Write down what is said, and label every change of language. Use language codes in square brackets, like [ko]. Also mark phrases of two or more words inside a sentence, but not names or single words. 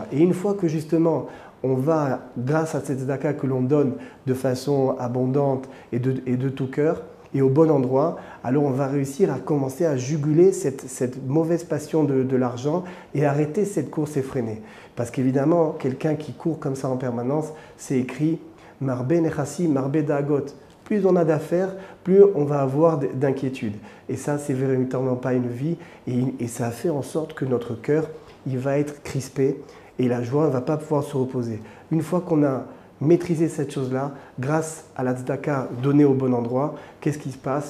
[fr] Et une fois que justement, on va, grâce à cette tzedaka que l'on donne de façon abondante et de tout cœur, et au bon endroit, alors on va réussir à commencer à juguler cette mauvaise passion de l'argent et arrêter cette course effrénée. Parce qu'évidemment, quelqu'un qui court comme ça en permanence, c'est écrit « [he] מרבה נכסים מרבה דאגה ». [fr] Plus on a d'affaires, plus on va avoir d'inquiétude. Et ça, c'est véritablement pas une vie. Et ça fait en sorte que notre cœur, il va être crispé et la joie ne va pas pouvoir se reposer. Une fois qu'on a maîtriser cette chose-là, grâce à la tzedaka donnée au bon endroit, qu'est-ce qui se passe?